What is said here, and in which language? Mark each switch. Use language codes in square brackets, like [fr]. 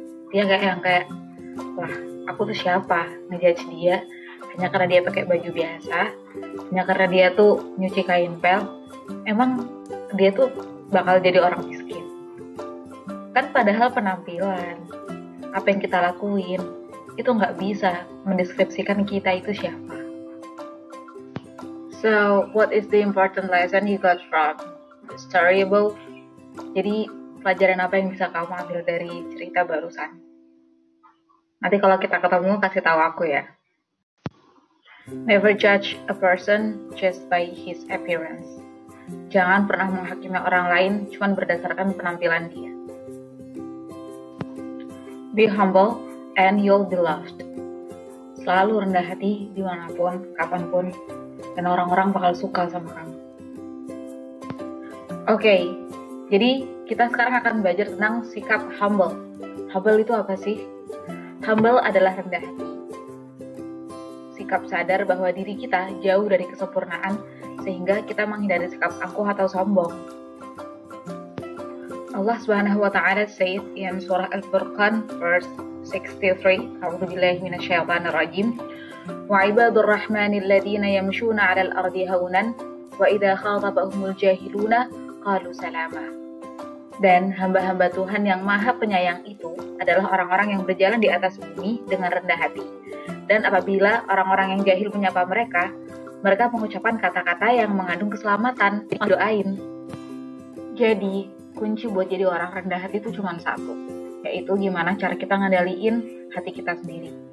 [id] Dia kayak wah aku tuh siapa ngejudge dia hanya karena dia pakai baju biasa, hanya karena dia tuh nyuci kain pel. Emang dia tuh bakal jadi orang miskin? Kan padahal penampilan, apa yang kita lakuin itu nggak bisa mendeskripsikan kita itu siapa. [en] So, what is the important lesson you got from the story above? [id] Jadi, pelajaran apa yang bisa kamu ambil dari cerita barusan? Nanti kalau kita ketemu, kasih tahu aku ya. [en] Never judge a person just by his appearance. [id] Jangan pernah menghakimi orang lain cuma berdasarkan penampilan dia. [en] Be humble and you'll be loved. [id] Selalu rendah hati dimanapun, kapanpun, dan orang-orang bakal suka sama kamu. Oke, jadi kita sekarang akan belajar tentang sikap humble. Humble itu apa sih? Humble adalah rendah hati. Sikap sadar bahwa diri kita jauh dari kesempurnaan, sehingga kita menghindari sikap angkuh atau sombong. [en] Allah Subhanahu wa Ta'ala said in surah Al-Furqan verse 63, [ar] A'udzubillahi minasyaitonir rajim. وعباد الرحمن الذين يمشون على الأرض هونا وإذا خاطبهم الجاهلون قالوا سلاما. [id] Dan hamba-hamba Tuhan yang maha penyayang itu adalah orang-orang yang berjalan di atas bumi dengan rendah hati. Dan apabila orang-orang yang jahil menyapa mereka, mereka mengucapkan kata-kata yang mengandung keselamatan, doain. Jadi, kunci buat jadi orang rendah hati itu cuma satu, yaitu gimana cara kita ngendaliin hati kita sendiri.